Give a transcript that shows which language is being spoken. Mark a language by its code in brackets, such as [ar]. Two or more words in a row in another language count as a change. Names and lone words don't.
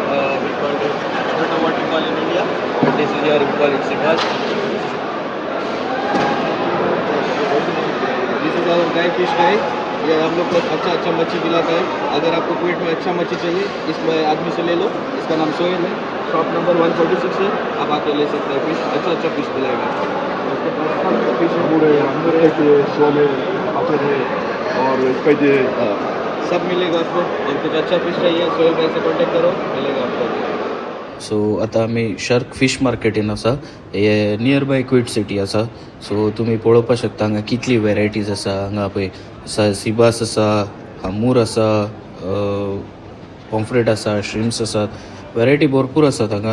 [en] We call it, I don't know what we call in India, but this is here we call it Sibas. This is our guy fish guy. [hi] ये हम लोग को अच्छा मच्छी खिलाता है. अगर आपको कुवैत में अच्छा मच्छी चाहिए इसमें आदमी से ले लो. इसका नाम सोहेल है. शॉप नंबर 146 है. आप आके ले सकते हैं. फिश अच्छा फिश मिलेगा. उसके पास सब फिश और इसका सब मिलेगा आपको. और कुछ अच्छा फिश चाहिए सोहेल भाई से कॉन्टेक्ट करो, मिलेगा आपको. [kok] सो आता आमी शार्क फिश मार्केटीन आसा. हे [en] near by [kok] क्विट सिटी आसा. सो तुमी पळोवपाक शकता हांगा कितली वेरायटीज आसा. हांगा पळय सिबास आसा, हामूर आसा, पॉम्फ्रेट आसा, श्रिम्स आसात. वेरायटी भरपूर आसात हांगा.